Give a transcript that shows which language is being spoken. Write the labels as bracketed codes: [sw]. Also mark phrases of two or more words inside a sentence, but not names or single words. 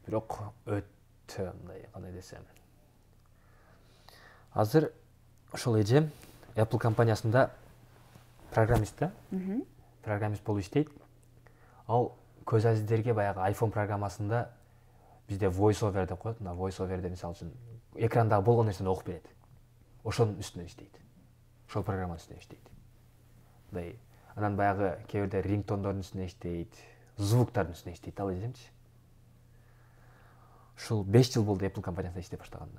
[ky] Бирок өтө мындай, кандай десем. Азыр ошол эжем Apple компаниясында программист да. Программист болуп иштейт. Ал көз азиздерге баягы iPhone программасында бизде voice-over деп коет. Мына voice-overде мисалы үчүн экрандагы болгон нерсени окуп берет. Ошонун үстүнөн иштейт. Ошол программанын үстүнөн иштейт. Мындай анан баягы кээ бирде рингтондордун үстүнөн иштейт, звуктардын үстүнөн иштейт ал эжемчи. Ушул 5 жыл болду Apple компаниясында иштеп баштаганына.